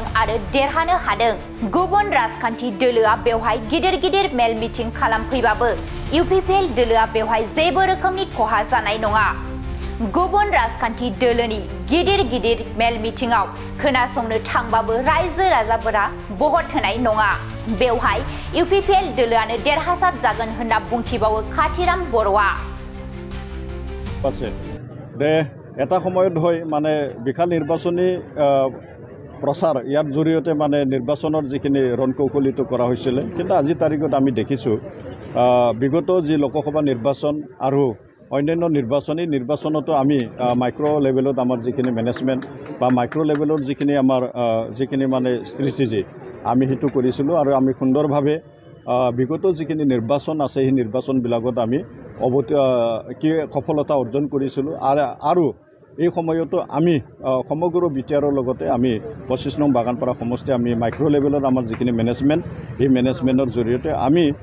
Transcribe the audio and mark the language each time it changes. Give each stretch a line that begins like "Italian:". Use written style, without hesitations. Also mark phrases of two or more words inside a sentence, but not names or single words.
Bodo: आरो देरहानो हादों गुबुन राजखान्थि दोलोआ बेवहाय गिदिर मेल मिटिं खालामफैबाबो इउपिपिएल दोलोआ बेवहाय जेबो रोखोमनि खहा जानाय नङा गुबुन राजखान्थि दोलोनि गिदिर मेल मिटिंआव खोनासंनो थांबाबो रायजो राजाफोरा भट होनाय नङा बेवहाय इउपिपिएल दोलोआनो देरहासार जागोन होनना बुंथिबावो खाथिराम बर'आ
Assamese: दे এটা সময়ত হয় মানে বিশাল নিৰ্বাচনী প্ৰচাৰ ইয়াৰ জৰিয়তে মানে নিৰ্বাচনৰ যিখিনি ৰণকৌশলীটো কৰা হৈছিল কিন্তু আজি তাৰিখত আমি দেখিছোঁ বিগত যি লোকসভা নিৰ্বাচন আৰু অন্যান্য নিৰ্বাচনতো আমি
English: micro level
Assamese: আমাৰ যিখিনি মেনেজমেণ্ট বা
English: micro level
Assamese: যিখিনি মানে ষ্ট্ৰেটেজি আমি সেইটো কৰিছিলোঁ আৰু আমি সুন্দৰভাৱে বিগত যিখিনি নিৰ্বাচন আছে সেই নিৰ্বাচনবিলাকত আমি সফলতা অৰ্জন কৰিছিলোঁ আৰু এই সময়তো আমি সমগ্ৰ বিটিআৰৰ লগতে আমি 25 নং বাগানপাৰা সমষ্টি আমি
English: micro level
Assamese: আমাৰ যিখিনি মেনেজমেণ্ট এই মেনেজমেণ্টৰ জৰিয়তে আমি